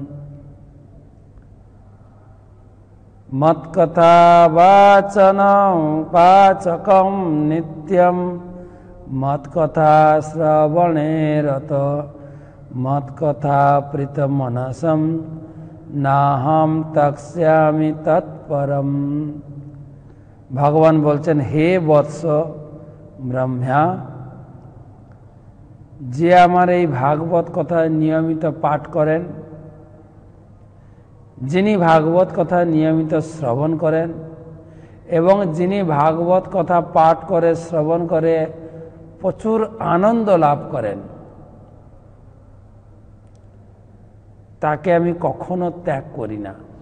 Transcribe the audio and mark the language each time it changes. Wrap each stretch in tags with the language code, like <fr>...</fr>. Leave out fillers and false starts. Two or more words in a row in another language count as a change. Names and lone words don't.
<sa>मत्कथावाचकं नित्यं मत्कथा श्रवणे रत मत्कथाप्रीतमनसं नाहं तक्ष्यामि तत्परम्।</sa> <bn>ভগবান বলছেন</bn> <sa>हे वत्स ब्रह्मा,</sa> <bn>যে আমার এই ভাগবত কথা নিয়মিত পাঠ করেন যিনি ভাগবত কথা নিয়মিত শ্রবণ করেন এবং যিনি ভাগবত কথা পাঠ করে শ্রবণ করে প্রচুর আনন্দ লাভ করেন, তাকে আমি কখনো ত্যাগ করি না।</bn>